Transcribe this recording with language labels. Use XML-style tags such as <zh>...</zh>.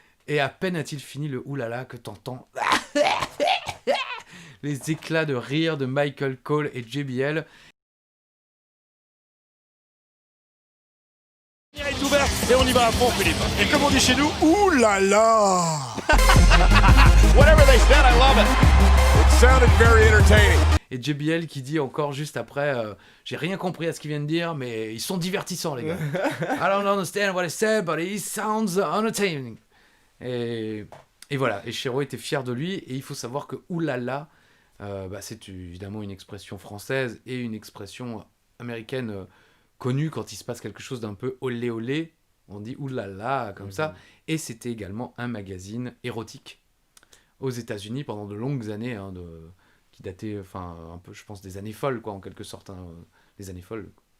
<fr>Et à peine a-t-il fini le oulala que t'entends les éclats de rire de Michael Cole et JBL. Est ouvert et on y va à fond, Philippe. Et comme on dit chez nous, ouh là là.</fr> <en>Whatever they said, I love it. It sounded very entertaining.</en> <fr>Et JBL qui dit encore juste après, j'ai rien compris à ce qu'il vient de dire, mais ils sont divertissants les gars.</fr> <en>I don't understand what he said, but it sounds entertaining.</en> <fr>Et voilà, et Chéreau était fier de lui, et il faut savoir que oulala, c'est évidemment une expression française et une expression américaine connue quand il se passe quelque chose d'un peu olé olé, On dit oulala, comme ça. Et c'était également un magazine érotique aux États-Unis pendant de longues années, qui dataient, un peu, je pense, des années folles, quoi, en quelque sorte. Les années folles.</fr>